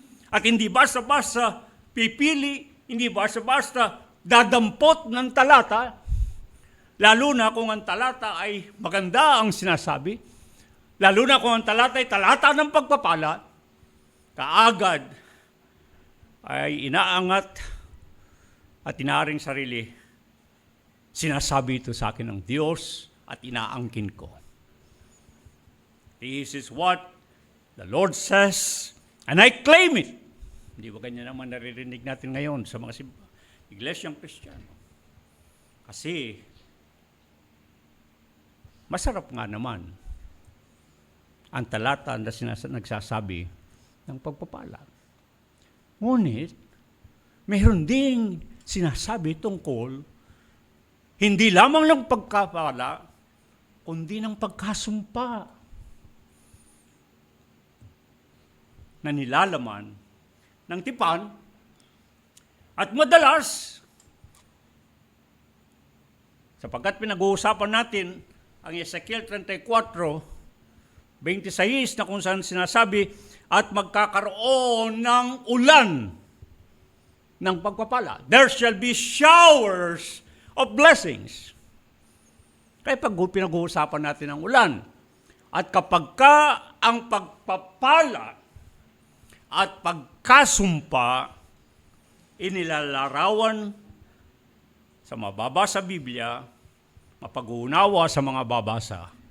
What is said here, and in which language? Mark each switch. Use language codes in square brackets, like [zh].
[tl] At hindi basta-basta pipili, hindi basta-basta dadampot ng talata, lalo na kung ang talata ay maganda ang sinasabi, lalo na kung ang talata ay talata ng pagpapala, kaagad ay inaangat at inaaring sarili, sinasabi ito sa akin ng Diyos at inaangkin ko. [en] This is what the Lord says, and I claim it. [tl] Hindi ba ganyan naman naririnig natin ngayon sa mga iglesyang Kristiyano? Kasi masarap nga naman ang talata na nagsasabi ng pagpapala. Ngunit, mayroon ding sinasabi tungkol hindi lamang ng pagpapala, kundi ng pagkasumpa na nilalaman ng tipan. At madalas, sapagkat pinag-uusapan natin ang Ezekiel 34:26 na kung saan sinasabi, at magkakaroon ng ulan ng pagpapala. [en] There shall be showers of blessings. [tl] Kaya pag pinag-uusapan natin ang ulan, at kapag ka ang pagpapala at pagkasumpa inilalarawan sa mababasa Biblia, mapag-uunawa sa mga babasa.